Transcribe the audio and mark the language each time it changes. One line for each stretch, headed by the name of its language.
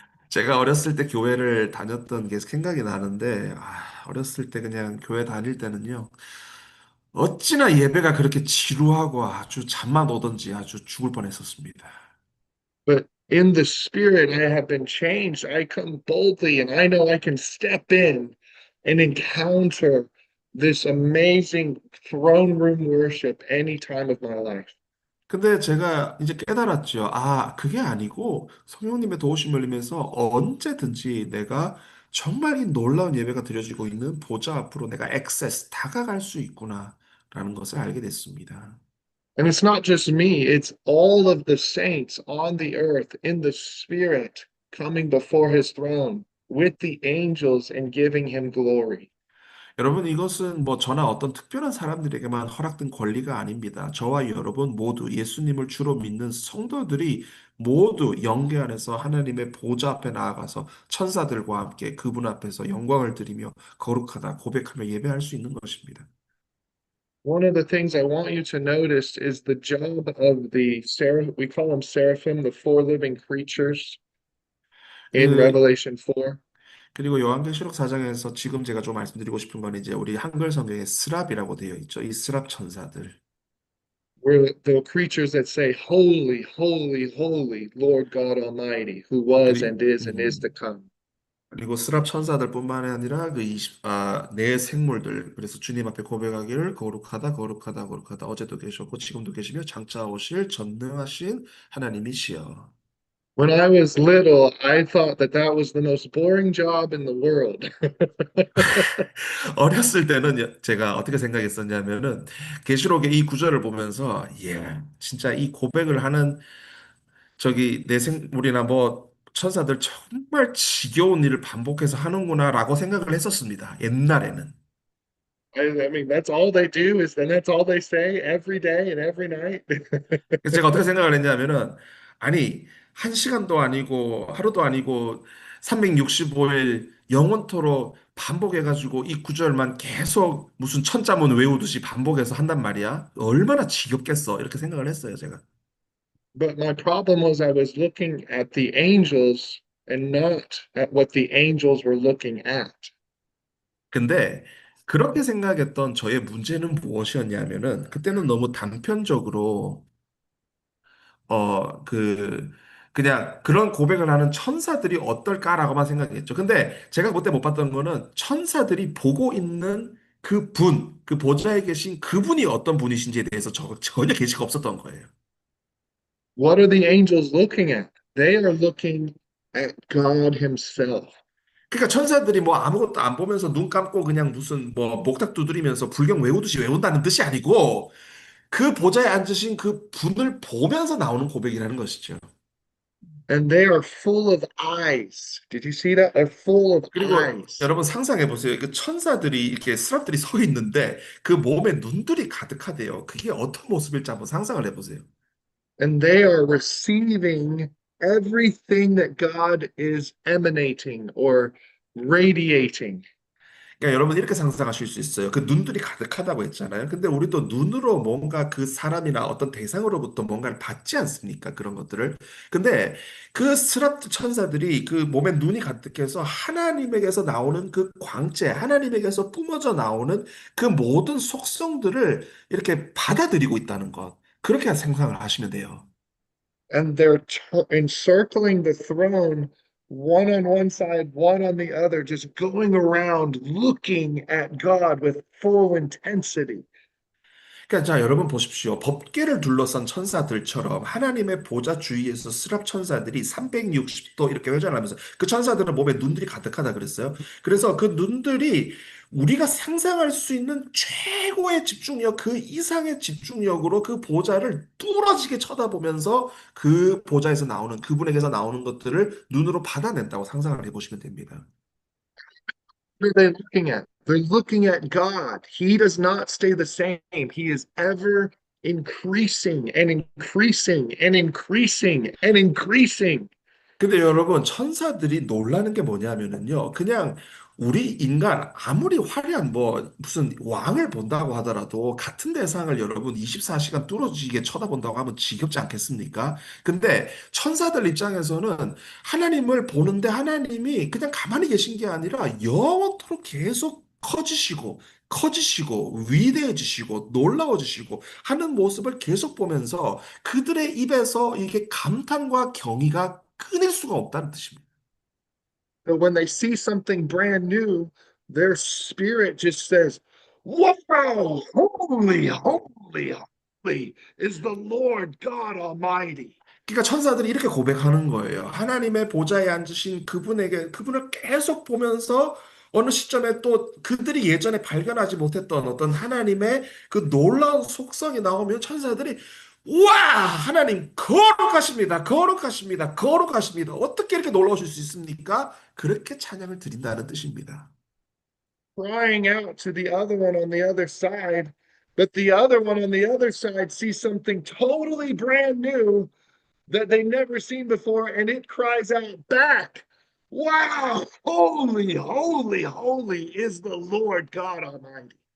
Korean: 제가 어렸을 때 교회를 다녔던 게 생각이 나는데, 어렸을 때 그냥 교회 다닐 때는요, 어찌나 예배가 그렇게 지루하고 아주 잠만 오던지 아주 죽을 뻔했었습니다.
English: But in the Spirit, I have been changed. I come boldly and I know I can step in and encounter this amazing throne room worship any time of my life.
Korean: 근데 제가 이제 깨달았죠. 그게 아니고 성령님의 도우심을 받으면서 언제든지 내가 정말 이 놀라운 예배가 드려지고 있는 보좌 앞으로 내가 다가갈 수 있구나라는 것을 알게 됐습니다.
English: And it's not just me, it's all of the saints on the earth in the Spirit coming before his throne with the angels and giving him glory.
Korean: 여러분, 이것은 뭐 저나 어떤 특별한 사람들에게만 허락된 권리가 아닙니다. 저와 여러분 모두 예수님을 주로 믿는 성도들이 모두 영계 안에서 하나님의 보좌 앞에 나아가서 천사들과 함께 그분 앞에서 영광을 드리며 거룩하다 고백하며 예배할 수 있는 것입니다.
English: One of the things I want you to notice is the job of the seraph, we call them seraphim, the four living creatures in 그 Revelation 4,
Korean: 그리고 요한계시록 4장에서 지금 제가 좀 말씀드리고 싶은 건 이제 우리 한글 성경에 스랍이라고 되어 있죠. 이 스랍 천사들.
English: where the creatures that say, Holy, holy, holy, Lord God Almighty, who was 그리, and is to 음, come.
Korean: 그리고 스랍 천사들뿐만 아니라 내 생물들 그래서 주님 앞에 고백하기를 거룩하다 거룩하다 거룩하다 어제도 계셨고 지금도 계시며 장차 오실 전능하신 하나님이시여.
English: When I was little, I thought that that was the most boring job in the world.
Korean: 어렸을 때는 제가 어떻게 생각했었냐면은 계시록의 이 구절을 보면서 진짜 이 고백을 하는 저기 내 생물이나 뭐 천사들 정말 지겨운 일을 반복해서 하는구나라고 생각을 했었습니다. 옛날에는.
English: I mean, that's all they do is then that's all they say every day and every night.
Korean: 그래서 제가 어떻게 생각을 했냐면은 아니 한 시간도 아니고 하루도 아니고 365일 영원토록 반복해가지고 이 구절만 계속 무슨 천자문 외우듯이 반복해서 한단 말이야. 얼마나 지겹겠어. 이렇게 생각을 했어요, 제가.
English: But my problem was I was looking at the angels and not at what the angels were looking at.
Korean: 근데 그렇게 생각했던 저의 문제는 무엇이었냐면은 그때는 너무 단편적으로 어, 그, 그냥 그런 고백을 하는 천사들이 어떨까라고만 생각했죠. 근데 제가 그때 못 봤던 거는 천사들이 보고 있는 그 보좌에 계신 그분이 어떤 분이신지에 대해서 전혀 계시가 없었던 거예요.
English: What are the angels looking at? They are looking at God Himself.
Korean: 그러니까 천사들이 뭐 아무것도 안 보면서 눈 감고 그냥 무슨 뭐 목탁 두드리면서 불경 외우듯이 외운다는 뜻이 아니고 그 보좌에 앉으신 그 분을 보면서 나오는 고백이라는 것이죠.
English: and they are full of eyes. Did you see that? They're full of
Korean: 그리고
English: eyes.
Korean: 여러분 상상해 보세요. 그 천사들이 이렇게 스랍들이 서 있는데 그 몸에 눈들이 가득하대요. 그게 어떤 모습일지 한번 상상을 해보세요.
English: And they are receiving everything that God is emanating or radiating.
Korean: 그러니까 여러분 이렇게 상상하실 수 있어요. 그 눈들이 가득하다고 했잖아요. 근데 우리도 눈으로 뭔가 그 사람이나 어떤 대상으로부터 뭔가를 받지 않습니까? 그런 것들을. 근데 그 스랍 천사들이 그 몸에 눈이 가득해서 하나님에게서 나오는 그 광채, 하나님에게서 뿜어져 나오는 그 모든 속성들을 이렇게 받아들이고 있다는 것. 그렇게 상상을 하시면 돼요.
English: And they're encircling the throne, one on one side, one on the other, just going around looking at God with full intensity.
Korean: 그러니까 자 여러분 보십시오. 법궤를 둘러싼 천사들처럼 하나님의 보좌 주위에서 스랍 천사들이 360도 이렇게 회전하면서 그 천사들은 몸에 눈들이 가득하다 그랬어요. 그래서 그 눈들이 우리가 상상할 수 있는 최고의 집중력, 그 이상의 집중력으로 그 보좌를 뚫어지게 쳐다보면서 그 보좌에서 나오는 그분에게서 나오는 것들을 눈으로 받아낸다고 상상을 해보시면 됩니다.
English: What are they looking at? They're looking at God. He does not stay the same. He is ever increasing and increasing and increasing and increasing.
Korean: 근데 여러분, 천사들이 놀라는 게 뭐냐면은요, 그냥 우리 인간, 아무리 화려한 무슨 왕을 본다고 하더라도 같은 대상을 여러분 24시간 뚫어지게 쳐다본다고 하면 지겹지 않겠습니까? 근데 천사들 입장에서는 하나님을 보는데 하나님이 그냥 가만히 계신 게 아니라 영원토록 계속 커지시고, 위대해지시고, 놀라워지시고 하는 모습을 계속 보면서 그들의 입에서 이게 감탄과 경의가 끊을 수가 없다는 뜻입니다.
English: But when they see something brand new, their spirit just says, wow, holy, holy, holy is the Lord God Almighty.
Korean: 그러니까 천사들이 이렇게 고백하는 거예요. 하나님의 보좌에 앉으신 그분을 계속 보면서 어느 시점에 또 그들이 예전에 발견하지 못했던 어떤 하나님의 그 놀라운 속성이 나오면 천사들이 우와! 하나님 거룩하십니다. 거룩하십니다. 거룩하십니다. 어떻게 이렇게 놀라우실 수 있습니까? 그렇게 찬양을 드린다는 뜻입니다.
English: Crying out to the other one on the other side, but the other one on the other side sees something totally brand new that they never seen before, and it cries out back, wow, holy, holy, holy is the Lord God Almighty.